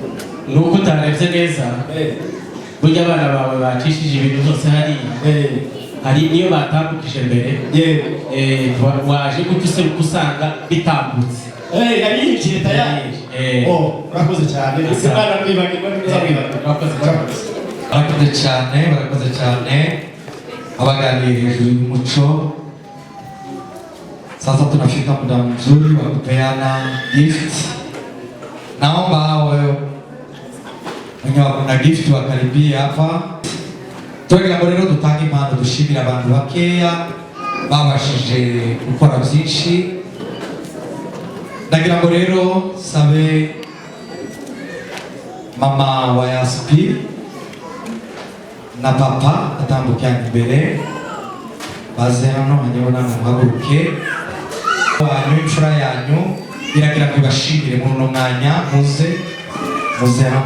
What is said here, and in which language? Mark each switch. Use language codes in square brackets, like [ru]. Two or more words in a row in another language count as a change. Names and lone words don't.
[rw] nuko utarebye neza burya abana bawe bacishije ibintu byose hari niyo batambukije mbere waje gutyo useruka usanga bitambutse yari yinjiye tayari. Murakoze cyane imana mwibagirwa ntuzamwibagirwa. barakoze cyane abaganiriye hejuru y'umuco. [sw] Sasa tunafika muda mzuri wa kupeana gift. Naomba wenye wako na gift wakaribie hapa. [rw] Tugira ngo rero dutange impano dushimira abantu bakeya babashije gukora byinshi. Ndagira ngo rero sabe mama wa Yaspi na papa atambukanye imbere baze hano hanyuma muhaguruke wanyu imfura yanyu iragira ngo ibashimire mu mwanya muze hano.